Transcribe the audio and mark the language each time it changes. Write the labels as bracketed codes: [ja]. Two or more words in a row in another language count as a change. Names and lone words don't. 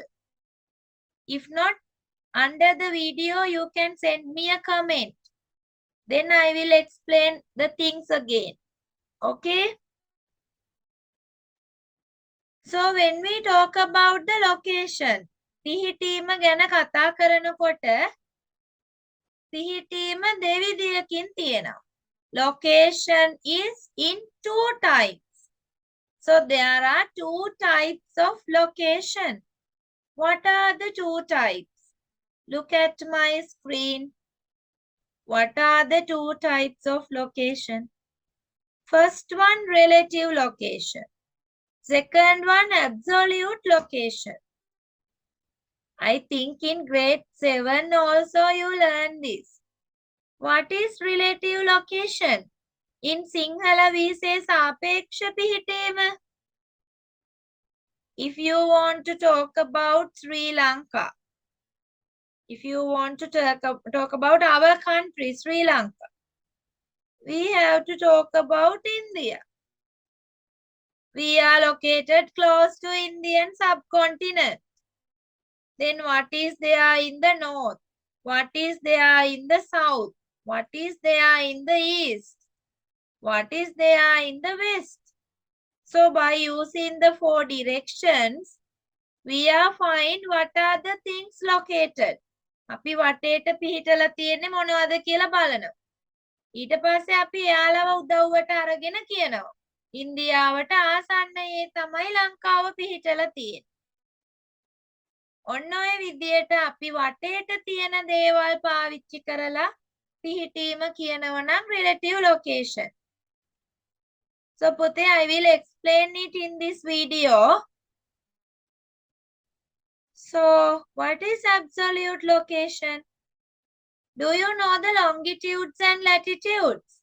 [en] If not, under the video, you can send me a comment. Then I will explain the things again. Okay? So when we talk about the location, [si] පිහිටීම ගැන කතා කරනකොට පිහිටීම දෙවිදියකින් තියෙනවා. [en] Location is in two types. So there are two types of location. What are the two types? Look at my screen. What are the two types of location? First one, relative location. Second one, absolute location. I think in grade 7 also you learn this. What is relative location? In Sinhala we say [si] සාපේක්ෂ පිහිටීම. [en] If you want to talk about Sri Lanka, if you want to talk about our country, Sri Lanka, we have to talk about India. We are located close to Indian subcontinent. Then what is there in the north? What is there in the south? What is there in the east? What is there in the west? So by using the four directions, we are find what are the things located. [si] අපි වටේට පිහිටලා තියෙන්නේ මොනවද කියලා බලනවා. ඊට පස්සේ අපි එයාලව උදව්වට අරගෙන කියනවා. ඉන්දියාවට ආසන්නයේ තමයි ලංකාව පිහිටලා තියෙන්නේ. ඔන්න ඔය විදියට අපි වටේට තියෙන දේවල් පාවිච්චි කරලා පිහිටීම කියනවා නම් [en] relative location. So Pute, I will explain it in this video. So what is absolute location? Do you know the longitudes and latitudes?